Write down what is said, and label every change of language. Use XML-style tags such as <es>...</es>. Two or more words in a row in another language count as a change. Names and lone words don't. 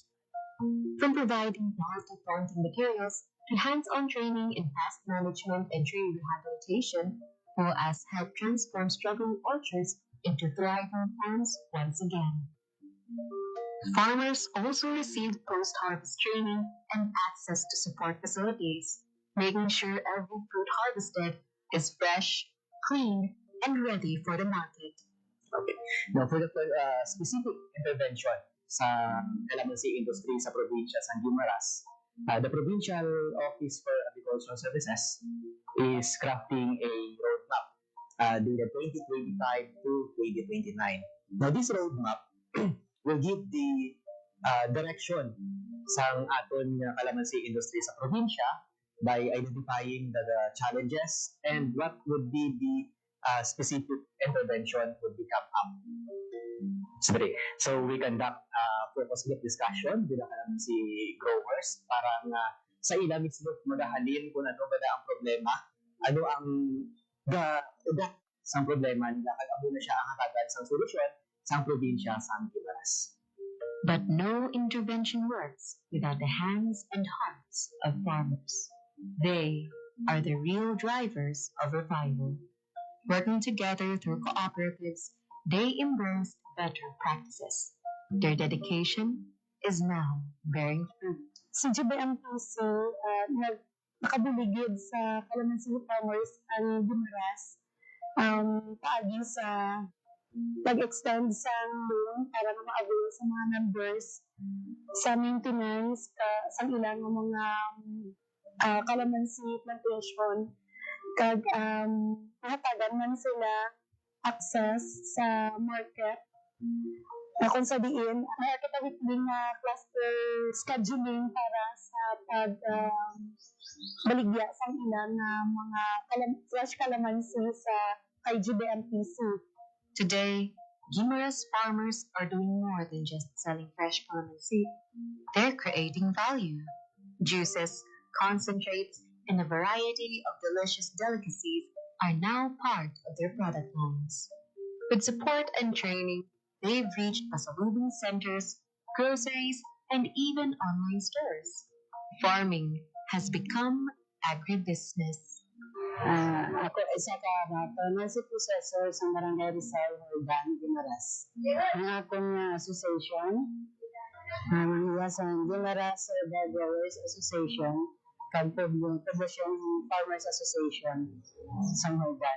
<en>From providing quality planting materials to hands-on training in pest management and tree rehabilitation, POAS helped transform struggling orchards into thriving farms once again. Farmers also received post-harvest training and access to support facilities, making sure every fruit harvested is fresh, clean, and ready for the market. Okay. Now, for the specific intervention sa calamansi industry</en> <hil>sa probinsya</hil> <en>San Guimaras, the Provincial Office for Agricultural Services is crafting a roadmap dated 2025 to 2029. Now, this roadmap will give the direction</en> <hil>sa aton</hil> <en>calamansi industry</en> <hil>sa probinsya</hil> <en>by identifying the challenges and what would be the specific intervention would become up. So we conduct focus group discussion with the calamansi growers</en> <hil>para nga sa ila mismo magahalin kung ano ba ang problema, ano ang ugat sa problema nila kag amo na siya ang hatagan sa solusyon sa probinsya San Guimaras.</hil> <en>But no intervention works without the hands and hearts of farmers. They are the real drivers of revival. Working together through cooperatives, they embrace better practices. Their dedication is now bearing fruit.</en> <hil>Si GBMPC nakabuligid sa calamansi farmers ang Guimaras paagi sa pag-extend sa loan para na ma-avail sa mga members sa maintenance sa ilang mga calamansi plantation kag mahatagan man sila access sa market kung sa diin may kita weekly nga</hil> <en>cluster scheduling</en> <hil>para sa baligya sa ilang mga fresh calamansi sa kay GBMPC.</hil> <en>Today, Guimaras farmers are doing more than just selling fresh calamansi. They're creating value. Juices, concentrates, and a variety of delicious delicacies are now part of their product lines. With support and training, they've reached pasalubong centers, groceries, and even online stores. Farming has become agribusiness.</en> <hil>Ako isa ka</hil> <en>pharmacy processor</en> <hil>sa Barangay Rizal, Hordan, Guimaras. Ang akong association, sa Guimaras Herbal Growers Association, kag Poblacion Farmers Association sa Hordan.</hil>